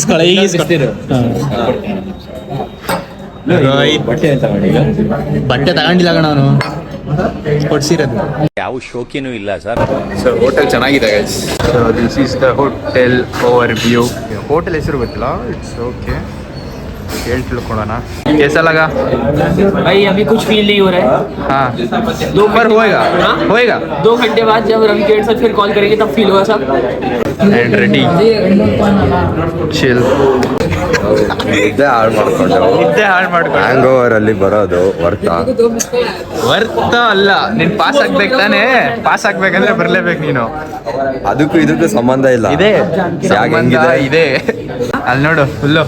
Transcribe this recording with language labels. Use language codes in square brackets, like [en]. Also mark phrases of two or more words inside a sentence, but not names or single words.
[kn] ರೋಹಿತ್ ಬಟ್ಟೆ ತಗೊಂಡಿಲ್ಲ ಕಣ ಅವನು, ಕೊಡ್ಸಿರೋದು. ಯಾವ ಶೋಕಿನೂ ಇಲ್ಲ ಸರ್. ಸೊ ಹೋಟೆಲ್ ಚೆನ್ನಾಗಿದೆ ಗೈಸ್. [en] so this is the hotel over view. [kn] ಹೋಟೆಲ್ ಹೆಸರು ಗೊತ್ತಿಲ್ಲ, [en] it's okay, [kn] ಹೇಳಿ ತಿಳ್ಕೊಳೋಣ. [hi] कैसा लगा भाई? अभी कुछ फील नहीं हो रहा है. हाँ, दो पर घंटे होएगा 2 घंटे बाद जब रवि के साथ फिर कॉल करेंगे तब फील होगा सब. [en] and ready chill. [kn] ನಿದ್ದೆ ಹಾಳು ಮಾಡ್ಕೊಂಡು [en] hang over [kn] ಅಲ್ಲಿ ಬರೋದು ವರ್ತ ಅಲ್ಲ. ನೀನ್ ಪಾಸ್ ಆಗ್ಬೇಕು ತಾನೇ. ಪಾಸ್ ಆಗ್ಬೇಕಂದ್ರೆ ಬರ್ಲೇಬೇಕು ನೀನು. ಅದಕ್ಕೂ ಇದಕ್ಕೂ ಸಂಬಂಧ ಇಲ್ಲ. ಇದೆ ಇದೆ. ಅಲ್ಲಿ ನೋಡು, ಫುಲ್ಲು